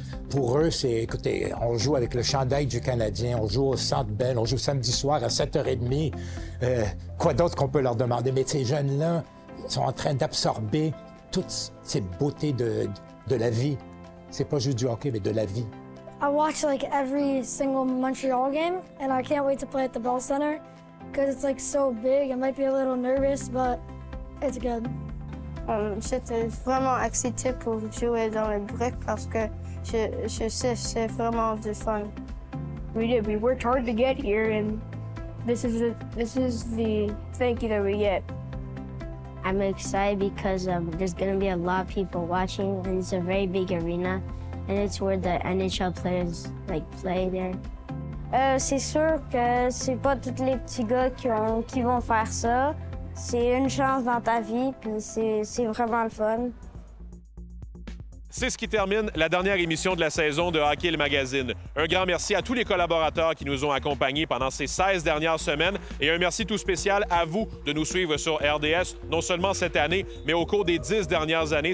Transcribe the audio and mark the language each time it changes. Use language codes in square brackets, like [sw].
[fr] Pour eux, c'est, écoutez, on joue avec le chandail du Canadien, on joue au Centre Bell, on joue samedi soir à 7h30. Quoi d'autre qu'on peut leur demander? Mais ces jeunes-là sont en train d'absorber toutes ces beautés de la vie. C'est pas juste du hockey, mais de la vie. [en] I watch like every single Montreal game, and I can't wait to play at the Bell Center because it's like so big. I might be a little nervous, but it's good. [fr] J'étais vraiment excitée pour jouer dans le Brick parce que je sais c'est vraiment du fun. [en] We did. We worked hard to get here, and this is the thank you that we get. I'm excited because there's going to be a lot of people watching, and it's a very big arena, and it's where the NHL players play there. [fr] C'est sûr que c'est pas tous les petits gars qui vont faire ça. C'est une chance dans ta vie, puis c'est vraiment le fun. C'est ce qui termine la dernière émission de la saison de Hockey le Magazine. Un grand merci à tous les collaborateurs qui nous ont accompagnés pendant ces 16 dernières semaines et un merci tout spécial à vous de nous suivre sur RDS, non seulement cette année, mais au cours des 10 dernières années.